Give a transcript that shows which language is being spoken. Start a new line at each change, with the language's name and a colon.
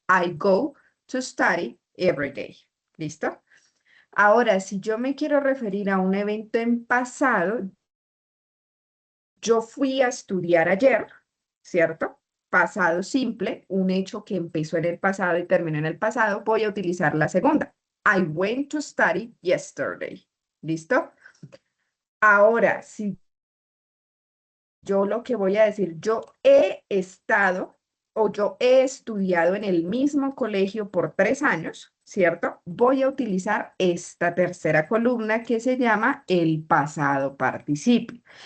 English: I go to study every day.
Spanish: ¿Listo? Ahora, si yo me quiero referir a un evento en pasado, yo fui a estudiar ayer, ¿cierto? Pasado simple, un hecho que empezó en el pasado y terminó en el pasado, voy a utilizar la segunda.
English: I went to study yesterday.
Spanish: ¿Listo? Ahora, si yo lo que voy a decir, yo he estado o yo he estudiado en el mismo colegio por 3 años, ¿cierto? Voy a utilizar esta tercera columna que se llama el pasado participio.